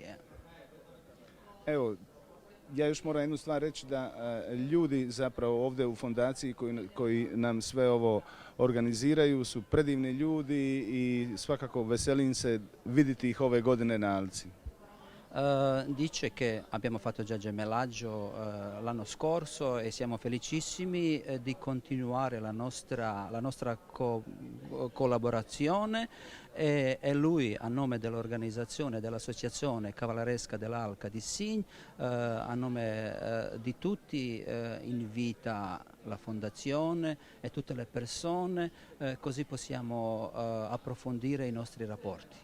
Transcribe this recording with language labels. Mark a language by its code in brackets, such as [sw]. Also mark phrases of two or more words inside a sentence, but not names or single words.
[hr] Evo, ja još moram jednu stvar reći da ljudi zapravo ovdje u fondaciji koji nam sve ovo organiziraju su predivni ljudi i svakako veselim se vidjeti ih ove godine na Alci. [it] Dice che abbiamo fatto già gemellaggio l'anno scorso e siamo felicissimi di continuare la nostra collaborazione e lui a nome dell'organizzazione dell'associazione cavalleresca dell'Alca di Signes a nome di tutti invita la fondazione e tutte le persone così possiamo approfondire i nostri rapporti.